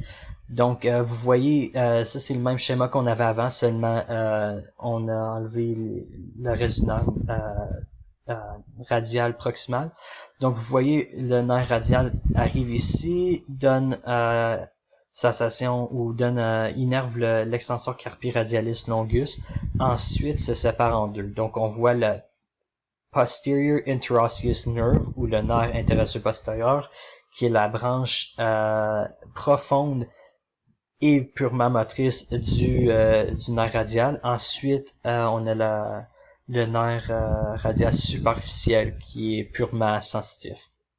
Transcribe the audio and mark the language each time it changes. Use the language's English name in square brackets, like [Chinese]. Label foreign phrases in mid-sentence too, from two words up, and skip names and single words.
[French] Donc, vous voyez, ça c'est le même schéma qu'on avait avant, seulement on a enlevé le reste du nerf radial proximal. Donc, vous voyez, le nerf radial arrive ici, donne sensation ou innerve l'extenseur [Latin] carpi radialis longus, [French] ensuite se sépare en deux. Donc, on voit le [English] posterior interosseous nerve [French] ou le nerf interosseux postérieur, qui est la branche profonde et purement motrice du nerf radial. Ensuite, on a le nerf radial superficiel qui est purement sensitif.